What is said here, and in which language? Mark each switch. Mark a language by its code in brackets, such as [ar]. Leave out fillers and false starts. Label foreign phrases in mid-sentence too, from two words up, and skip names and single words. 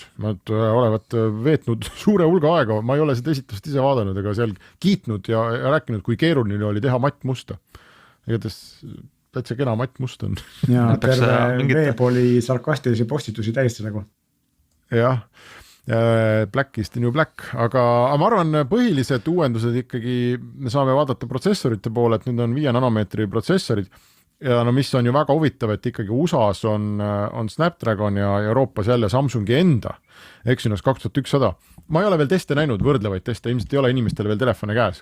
[et] Nad olevat veetnud suure hulga aega, ma ei ole seda esitust ise vaadanud, ega seal kiitnud ja rääkinud, kui keeruline oli teha matt musta. Igatahes täitsa kena Matt Must on. Ja terve veeb oli sarkastilisi postitusi täis nagu. Jah, [en] Black is the new black, [et] aga ma arvan, põhilised uuendused ikkagi me saame vaadata protsessorite poole, et nüüd on 5 nanomeetri protsessorid ja no mis on ju väga huvitav, et ikkagi USAs on Snapdragon ja Euroopas jälle Samsungi enda Exynos 2100. Ma ei ole veel teste näinud, võrdlevaid teste, ilmselt ei ole inimestele veel telefone käes.